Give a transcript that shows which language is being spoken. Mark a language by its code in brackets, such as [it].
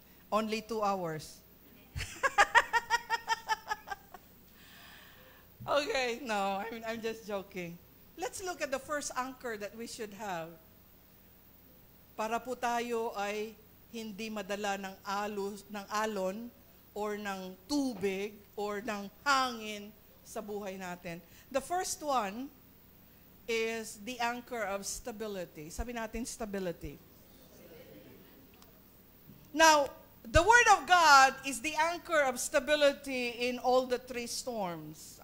[en] Only 2 hours. Okay, no, I'm just joking. Let's look at the first anchor that we should have [tl] para po tayo ay hindi madala ng alon or ng tubig or ng hangin sa buhay natin. [en] The first one is the anchor of stability. [tl] Sabi natin stability. [en] Now, the Word of God is the anchor of stability in all the three storms.